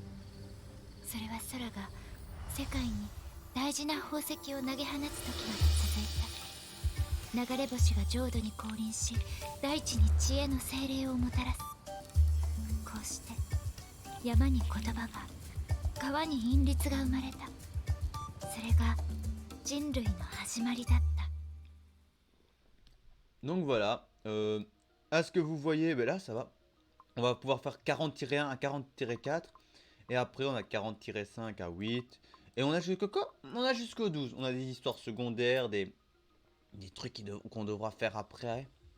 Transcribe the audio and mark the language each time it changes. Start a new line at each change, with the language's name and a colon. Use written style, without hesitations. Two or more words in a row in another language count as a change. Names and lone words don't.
Japanese: それは空が世界に大事な宝石を投げ放つ時まで続いた。流れ星が浄土に降臨し、大地に知恵の精霊をもたらす。こうして山に言葉が、川に韻律が生まれた。それが人類の始まりだった。
French: Donc voilà, à ce que vous voyez, ben là ça va. On va pouvoir faire 40-1 à 40-4. Et après on a 40-5 à 8. Et on a jusqu'au quoi? On a jusqu'au 12. On a des histoires secondaires, des trucs qu'on devra faire après.